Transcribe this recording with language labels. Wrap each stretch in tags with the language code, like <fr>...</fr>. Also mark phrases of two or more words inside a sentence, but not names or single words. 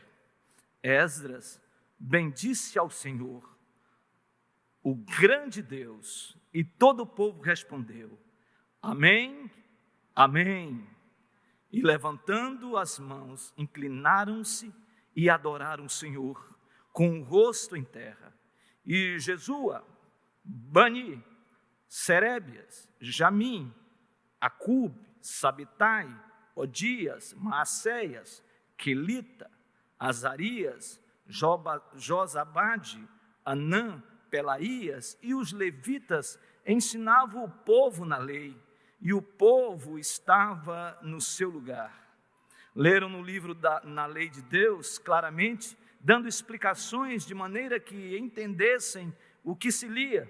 <pt>Esdras bendisse ao Senhor, o grande Deus, e todo o povo respondeu: Amém, Amém. E levantando as mãos, inclinaram-se e adoraram o Senhor com o rosto em terra. E Jesua, Bani, Serebias, Jamim, Acube, Sabitai, Odias, Maacéias, Quelita, Azarias, Josabade, Anã, Pelaías e os levitas ensinavam o povo na lei, e o povo estava no seu lugar. Leram no livro na lei de Deus claramente, dando explicações de maneira que entendessem o que se lia.</pt>